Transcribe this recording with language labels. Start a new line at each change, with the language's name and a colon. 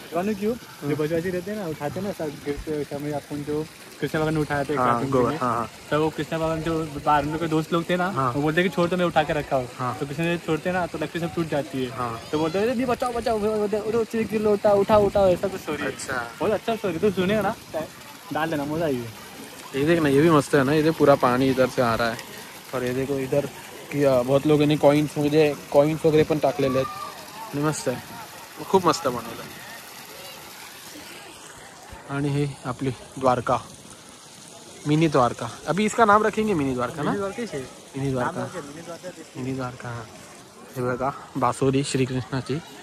Hindi: मानो क्यों जो बजवाजी रहते हैं ना, उठाते ना सब समय, अपन जो कृष्ण भगवान ने उठाया था तो वो कृष्ण भगवान जो आर्मी के दोस्त लोग थे ना, वो बोलते कि छोड़ तो मैं उठा के रखा हूँ. तो कृष्ण ने छोड़ते ना तो लकड़ी सब टूट जाती है. तो बोलते नहीं बचाओ बचाओ, लोटा उठाओ उठाओ, ऐसा कुछ स्टोरी. अच्छा बहुत अच्छा स्टोरी, तो सुनेगा ना डाल देना, मजा आएगी. ये देख ना, ये भी मस्त है ना. ये पूरा पानी इधर से आ रहा है, और ये देखो इधर की बहुत लोगों ने कॉइन्स वगैरे
Marathi: पण टाकलेले आहेत. आणि मस्त आहे, खूप मस्त बनवलं. आणि हे आपली द्वारका, मिनी द्वारका.
Hindi: अभी इसका नाम रखेंगे मिनी द्वारका ना. Mini Dwarka, mini Dwarka.
Marathi: हे बघा बासुरी श्रीकृष्णाची.